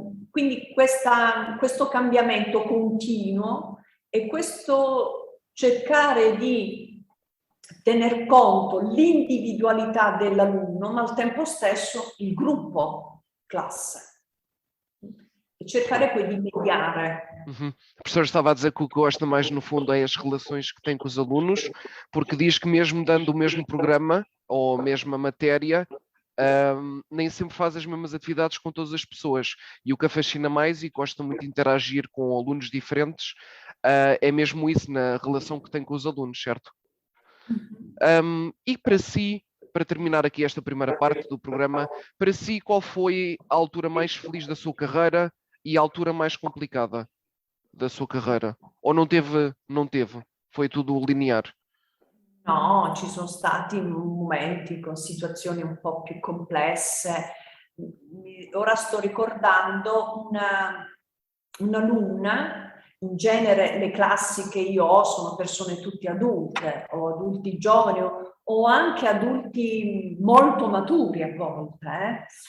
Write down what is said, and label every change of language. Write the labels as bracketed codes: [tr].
[it] Quindi questo cambiamento continuo e questo cercare di tener conto l'individualità dell'alunno, ma al tempo stesso il gruppo classe. E cercare poi di mediare. Uhum. [pt] A professora estava a dizer que o que gosta mais, no fundo, é as relações que tem com os alunos, porque diz que mesmo dando o mesmo programa ou a mesma matéria, nem sempre faz as mesmas atividades com todas as pessoas. E o que a fascina mais, e gosta muito de interagir com alunos diferentes, é mesmo isso na relação que tem com os alunos, certo? E para si, para terminar aqui esta primeira parte do programa, para si qual foi a altura mais feliz da sua carreira e a altura mais complicada da sua carreira? Ou não teve? Não teve? Foi tudo linear? [it] No, ci sono stati momenti con situazioni un po' più complesse. Ora sto ricordando un'alunna, in genere le classi che io ho sono persone tutte adulte, o adulti giovani, o anche adulti molto maturi a volte.